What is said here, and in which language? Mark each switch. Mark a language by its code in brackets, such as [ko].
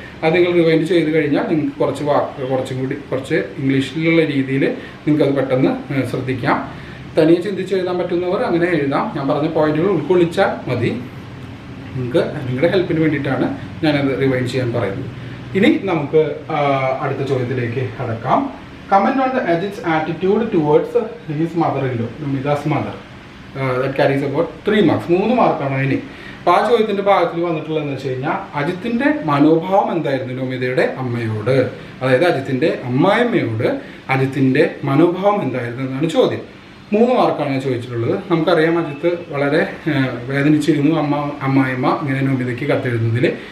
[ml] അത് നിങ്ങൾ റിവൈൻഡ് ചെയ്ത് കഴിഞ്ഞാൽ നിങ്ങൾക്ക് കുറച്ച് ഇംഗ്ലീഷിലുള്ള രീതിയിൽ നിങ്ങൾക്കത് പെട്ടെന്ന് ശ്രദ്ധിക്കാം. തനിയെ ചിന്തിച്ച് എഴുതാൻ പറ്റുന്നവർ അങ്ങനെ എഴുതാം. ഞാൻ പറഞ്ഞ പോയിന്റുകൾ ഉൾക്കൊള്ളിച്ചാൽ മതി. നിങ്ങളുടെ ഹെൽപ്പിന് വേണ്ടിയിട്ടാണ് ഞാനത് റിവൈൻഡ് ചെയ്യാൻ പറയുന്നത്. ഇനി നമുക്ക് അടുത്ത ചോദ്യത്തിലേക്ക് കടക്കാം. Comment on the Ajith [en] 's attitude towards his mother-in-law, Nomita's mother. That carries about 3 marks. [ml] 3 മാർക്കാണ് അതിന്. അപ്പോൾ ആ ചോദ്യത്തിൻ്റെ ഭാഗത്തിൽ വന്നിട്ടുള്ളതെന്ന് വെച്ച് കഴിഞ്ഞാൽ അജിത്തിൻ്റെ മനോഭാവം എന്തായിരുന്നു നോമിതയുടെ അമ്മയോട്, അതായത് അജിത്തിൻ്റെ അമ്മായിയമ്മയോട് അജിത്തിൻ്റെ മനോഭാവം എന്തായിരുന്നു എന്നാണ് ചോദ്യം. 3 മാർക്കാണ് ഞാൻ ചോദിച്ചിട്ടുള്ളത്. നമുക്കറിയാം അജിത്ത് വളരെ വേദനിച്ചിരുന്നു അമ്മായിയമ്മ ഇങ്ങനെ നോമിതയ്ക്ക് കത്തെഴുതുന്നതിൽ.